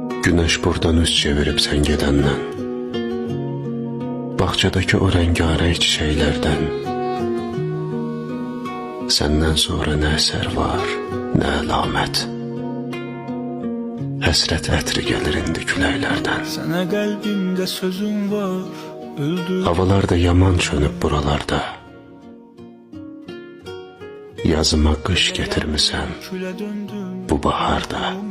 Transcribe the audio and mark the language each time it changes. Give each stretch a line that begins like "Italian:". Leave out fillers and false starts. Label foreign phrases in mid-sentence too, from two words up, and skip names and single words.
Turkish: Güneş buradan üz çevirip sen gedəndən, bahçadaki o rengarenk çiçeklerden, senden sonra ne eser var, ne alamet.
Azerbaijani: Həsrət ətri gəlir indi küləklərdən. Sənə qəlbimdə sözüm var, öldür. Havalar da yaman çönüb buralarda. Yazıma qış getirmisən bu baharda.